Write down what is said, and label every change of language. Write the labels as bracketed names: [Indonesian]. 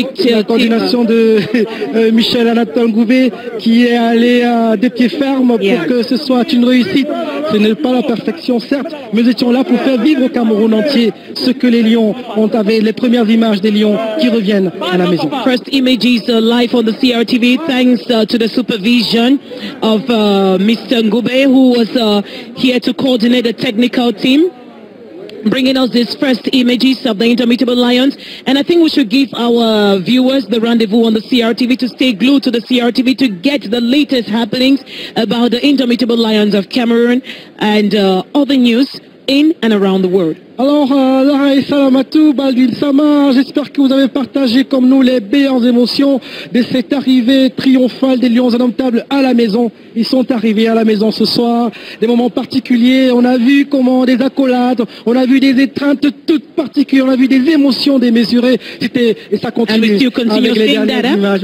[French] La coordination de Michel Anatole Goubet qui est allé des pieds fermes pour que ce soit une réussite. Ce n'est pas la perfection, certes, mais nous étions là pour faire vivre au Cameroun entier ce que les Lions ont avec les premières images des Lions qui reviennent à la maison. [English] First images live on the CRTV thanks to the supervision of Mr. Ngoube, who was here to coordinate the technical team, bringing us these first images of the Indomitable Lions. And I think we should give our viewers the rendezvous on the CRTV to stay glued to the CRTV to get the latest happenings about the Indomitable Lions of Cameroon and other news in and around the world. [French] Alors, Lara Salamatou, Baldwin Sama, j'espère que vous avez partagé comme nous les meilleures émotions de cette arrivée triomphale des Lions indomptables à la maison. Ils sont arrivés à la maison ce soir, des moments particuliers, on a vu comment des accolades, on a vu des étreintes toutes particulières, on a vu des émotions démesurées, et ça continue avec les dernières images.